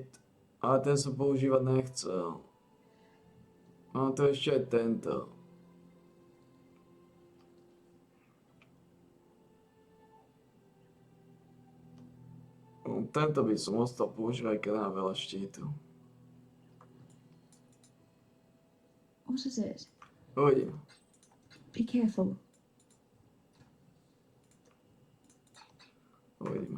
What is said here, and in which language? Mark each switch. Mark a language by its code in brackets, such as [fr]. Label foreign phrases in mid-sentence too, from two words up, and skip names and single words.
[sk] Ale ten som používať nechcel. Mám tu ešte aj tento. Tento by som ostal používať, keď mám veľa štítu. [en] What is it? [sk] Uvidím. [en] Be careful. [sk] Uvidíme.